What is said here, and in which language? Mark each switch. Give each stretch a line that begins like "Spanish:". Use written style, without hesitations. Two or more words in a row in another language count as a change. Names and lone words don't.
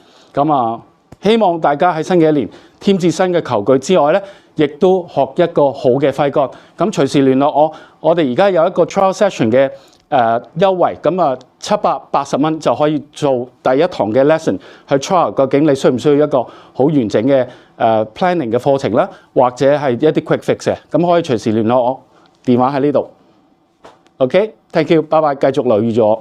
Cantonese: 咁希望大家喺新嘅一年添置新嘅球具之外咧，亦都學一個好嘅揮桿。咁隨時聯絡我，我哋而家有一個
English: trial session
Cantonese: 嘅優惠，咁780蚊就可以做第一堂嘅 lesson 去 trial。究竟你需唔需要一個好完整嘅planning 嘅課程啦，或者係一啲
English: quick fix
Cantonese: 嘅？咁可以隨時聯絡我，電話喺呢度。OK，
English: thank you，
Cantonese: 拜拜，繼續留意咗我。